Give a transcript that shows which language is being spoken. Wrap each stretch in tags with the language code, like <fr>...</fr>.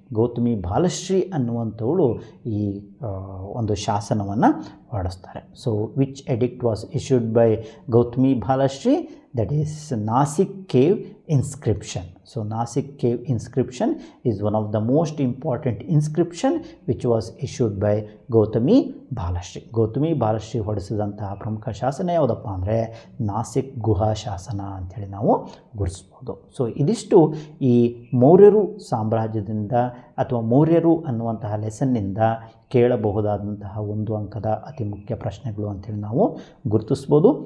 <kn>ಗೌತಮಿ ಬಾಲಶ್ರೀ ಅನ್ನುವಂಥವಳು ಈ ಒಂದು ಶಾಸನವನ್ನು ಹೊರಡಿಸ್ತಾರೆ.</kn> <en>So which edict was issued by Gautami Balashri? That is Nasik cave inscription. So Nasik cave inscription is one of the most important inscription which was issued by Gautami Balashri.</en> <kn>Gautami Balashree ಹೊರಡಿಸಿದಂತಹ ಪ್ರಮುಖ ಶಾಸನ ಯಾವುದಪ್ಪ ಅಂದರೆ ನಾಸಿಕ್ ಗುಹಾ ಶಾಸನ ಅಂಥೇಳಿ ನಾವು ಗುರುತಿಸ್ಬೋದು. ಸೊ ಇದಿಷ್ಟು ಈ ಮೌರ್ಯರು ಸಾಮ್ರಾಜ್ಯದಿಂದ ಅಥವಾ ಮೌರ್ಯರು ಅನ್ನುವಂತಹ ಲೆಸನ್ನಿಂದ ಕೇಳಬಹುದಾದಂತಹ ಒಂದು ಅಂಕದ ಅತಿ ಮುಖ್ಯ ಪ್ರಶ್ನೆಗಳು ಅಂಥೇಳಿ ನಾವು ಗುರುತಿಸ್ಬೋದು.</kn>